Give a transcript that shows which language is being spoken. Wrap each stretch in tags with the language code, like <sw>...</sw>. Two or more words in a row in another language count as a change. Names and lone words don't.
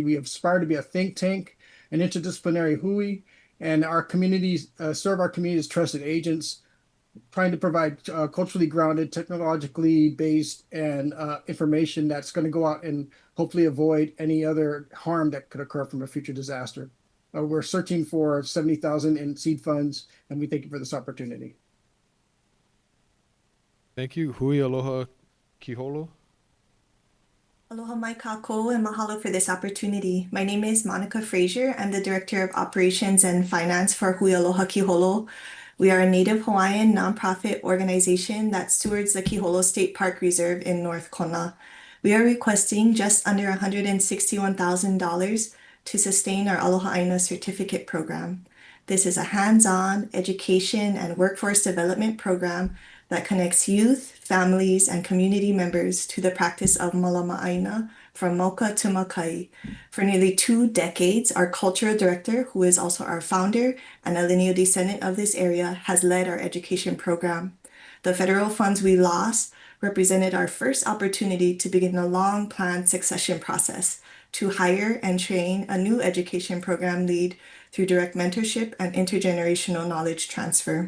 <en>We aspire to be a think tank, an interdisciplinary hui, and our communities serve our community as trusted agents, trying to provide culturally grounded, technologically based, and information that's going to go out and hopefully avoid any other harm that could occur from a future disaster. We're searching for 70,000 in seed funds, and we thank you for this opportunity. Thank you. Hui Aloha Kiholo.</en> <haw>Aloha mai kako</haw> <en>and mahalo for this opportunity. My name is Monica Frazier. I'm the Director of Operations and Finance for Hui Aloha Kiholo. We are a Native Hawaiian nonprofit organization that stewards the Kiholo State Park Reserve in North Kona. We are requesting just under $161,000 to sustain our Aloha Aina certificate program. This is a hands-on education and workforce development program that connects youth, families, and community members to the practice of</en> <haw>malama aina</haw> <en>from Moka to Makai. For nearly 2 decades, our cultural director, who is also our founder and a lineal descendant of this area, has led our education program. The federal funds we lost represented our first opportunity to begin a long-planned succession process to hire and train a new education program lead through direct mentorship and intergenerational knowledge transfer.</en>